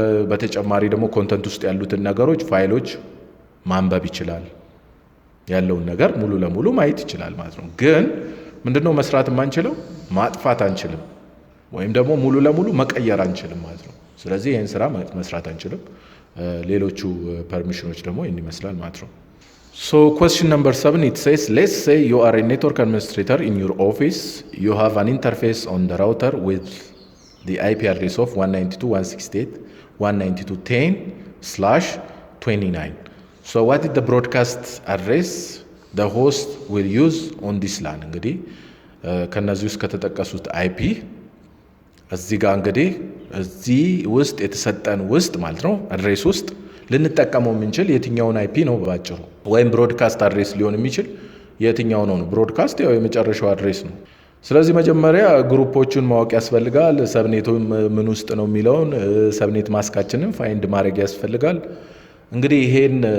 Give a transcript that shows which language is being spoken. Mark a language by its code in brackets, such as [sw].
[am] በተጨማሪ ደግሞ ኮንተንት ውስጥ ያሉትን ነገሮች ፋይሎች ማንበብ ይችላል። ያለውን ነገር ሙሉ ለሙሉ ማየት ይችላል ማለት ነው። ግን ምንድነው መስራት የማንችለው? ማጥፋት አንችልም፣ ወይም ደግሞ ሙሉ ለሙሉ መቀየር አንችልም ማለት ነው። ስለዚህ ይህን ስራ መስራት አንችልም። ሌሎቹ ፐርሚሽኖች ደግሞ ይህን ይመስላል ማለት ነው። [en] So question number 7, it says, let's say you are a network administrator in your office. You have an interface on the router with the IP address of 192.168.192.10 29. So what is the broadcast address the host will use on this LAN? [am] እንግዲህ ከነዚህ ውስጥ ከተጠቀሱት IP እዚህ ጋር እንግዲህ እዚህ ውስጥ የተሰጠን ውስጥ ማለት ነው አድሬስ ውስጥ ልንጠቀመው የምንችል የትኛውን IP ነው ባጭሩ፣ ወይም ብሮድካስት አድሬስ ሊሆን የሚችል የትኛው ነው? ብሮድካስት ያው የመጨረሻው አድሬስ ነው። ስለዚህ መጀመሪያ ግሩፖቹን ማወቅ ያስፈልጋል። ሰብኔቱ ምን ውስጥ ነው የሚለውን ሰብኔት ማስካችንን ፋይንድ ማድረግ ያስፈልጋል። እንግዲህ ይሄን